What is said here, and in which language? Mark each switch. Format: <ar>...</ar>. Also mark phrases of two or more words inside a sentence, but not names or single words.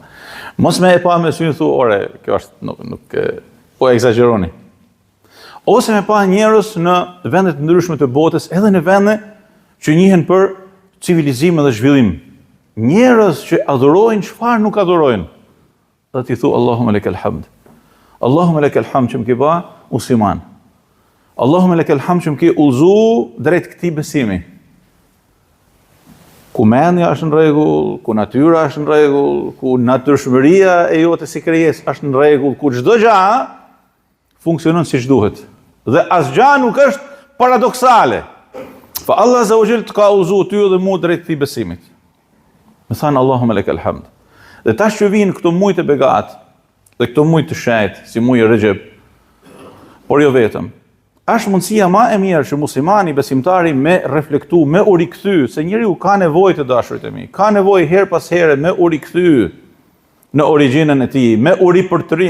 <sq>Mos me e pa me sy thu, ore, kjo është nuk po egzagjeroni. Ose me pa njerëz në vende të ndryshme të botës, edhe në vende që njihen për civilizim dhe zhvillim. Njerëz që adhurojnë çfarë nuk adhurojnë. Dhe ti thu</sq> <ar>اللهم لك الحمد. اللهم لك الحمد</ar> <sq>që më ke bë musliman.</sq> <ar>اللهم لك الحمد</ar> <sq>që më ke udhëzuar drejt këtij besimi. Ku mendja është në rregull, ku natyra është në rregull, ku natyrshmëria e jote si krijesë është në rregull, ku çdo gjë funksionon siç duhet. Dhe asgjë nuk është paradoksale.</sq> <ar>فالله عز وجل</ar> <sq>të ka udhëzuar ty dhe mua drejt këtij besimit. Me thanë</sq> <ar>اللهم لك الحمد.</ar> <sq>Dhe tash që vinë këto muaj të begat, dhe këto muaj të shejt, si muaji i Rexheb, por jo vetëm. Është mundësia më e mirë që muslimani besimtari me reflektu, me u rikthy, se njeriu ka nevojë të dashurit e mi, ka nevojë her pas here me u rikthy në origjinën e tij, me u ripërtri.</sq>